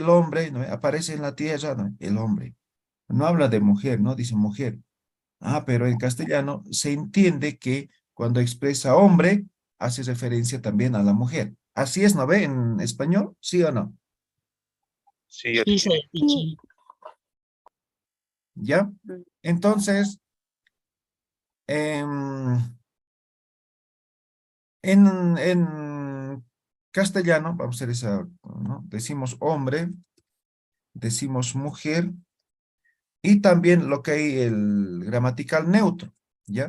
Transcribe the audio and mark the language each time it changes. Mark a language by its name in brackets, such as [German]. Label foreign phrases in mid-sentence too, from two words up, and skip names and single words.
[Spanish] El hombre, ¿no ve? Aparece en la tierra, ¿no? El hombre. No habla de mujer, ¿no? Dice mujer. Pero en castellano se entiende que cuando expresa hombre, hace referencia también a la mujer. Así es, ¿no ve? En español, ¿sí o no? Sí, ya te chiri. Isayati chiri. ¿Ya? Entonces, em, en castellano, vamos a hacer esa, ¿no? Decimos hombre, decimos mujer, y también lo que hay el gramatical neutro, ¿ya?